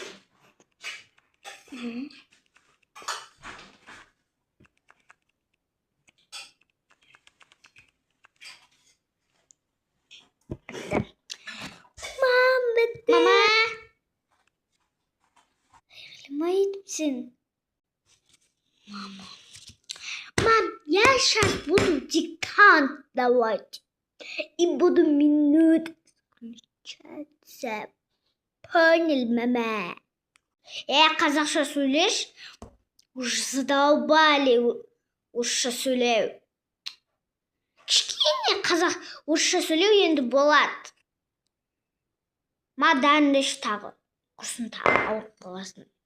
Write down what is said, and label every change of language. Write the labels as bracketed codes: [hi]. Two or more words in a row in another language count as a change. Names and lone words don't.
[kk] Мам, бітті. Ма етіпсің? [ru] Мам, я сейчас буду диктант давать. И буду минут включаться. Понял, мама? [kk] Қазақша сөйлеш. [ru] Уже задолбали [kk] орысша сөйлеу. Кішкене қазақ орысша сөйлеу енді болады. Мадан іш тағы. Құрсын тағы ауырып қаласың.